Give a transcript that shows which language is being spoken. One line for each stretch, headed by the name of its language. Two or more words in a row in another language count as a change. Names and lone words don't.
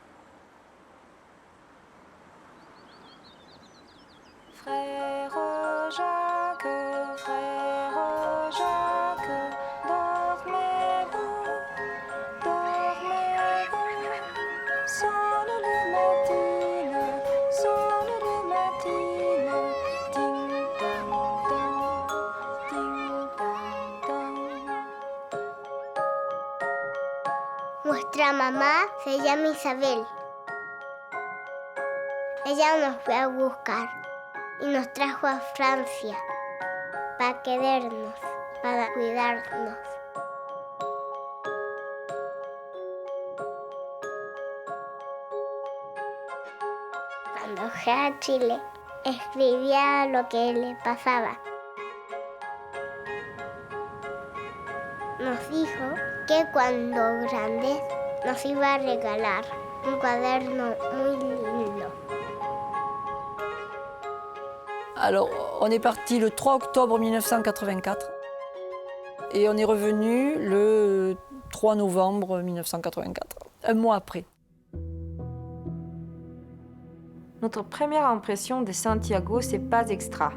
French: Frère Jacques, dormez-vous, dormez-vous. Sonne le matin, ding dong dong, ding dong dong.
Spanish: Nuestra mamá se llama Isabel. Ella nos fue a buscar y nos trajo a Francia para querernos, para cuidarnos. Cuando fue a Chile, escribía lo que le pasaba. Nos dijo que cuando grandes nos iba a regalar un cuaderno muy lindo.
French: Alors, on est parti le 3 octobre 1984 et on est revenu le 3 novembre 1984, un mois après. Notre première impression de Santiago, c'est pas extra.